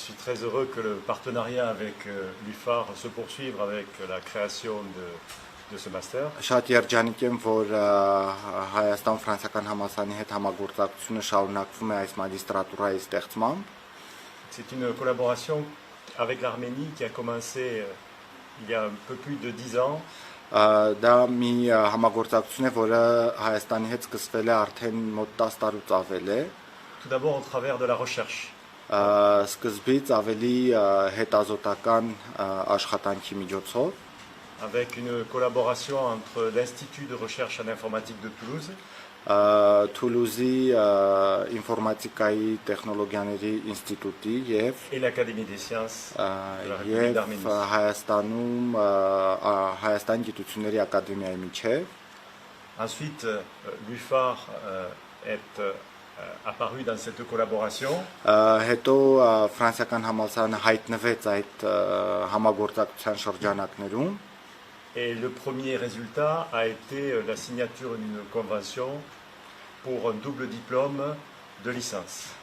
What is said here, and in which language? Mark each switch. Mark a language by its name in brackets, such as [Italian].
[French] suis très heureux que le partenariat avec l'UFAR se poursuive avec la création de ce master. [Armenian] Շատ երջանիկ եմ, որ Հայաստան-Ֆրանսիական համալսարանի հետ համագործակցությունը շարունակվում է այս մագիստրատուրայի ստեղծմամբ։ [French] C'est une collaboration avec l'Arménie qui a commencé il y a un peu plus de 10 ans. [Armenian] Դա մի համագործակցություն է, որը Հայաստանի հետ սկսվել է արդեն մոտ 10 տարուց ավել է։ [French] Tout d'abord au travers de la recherche. [Armenian] Սկզբից ավելի հետազոտական աշխատանքի միջոցով։ [French] Avec une collaboration entre l'Institut de recherche en informatique de Toulouse. Toulouse [Armenian] ինֆորմատիկայի տեխնոլոգիաների ինստիտուտի [French] et l'Académie des sciences de la République [Armenian] եւ [French] d'Arménie. [Armenian] Հայաստանում Հայաստան գիտությունների ակադեմիայի միջև։ [French] Ensuite, l'UFAR est apparu dans cette collaboration. [Armenian] Հետո ֆրանսիական համալսարանը հայտնվեց այդ համագործակցության շրջանակներում. [French] Et le premier résultat a été la signature d'une convention pour un double diplôme de licence.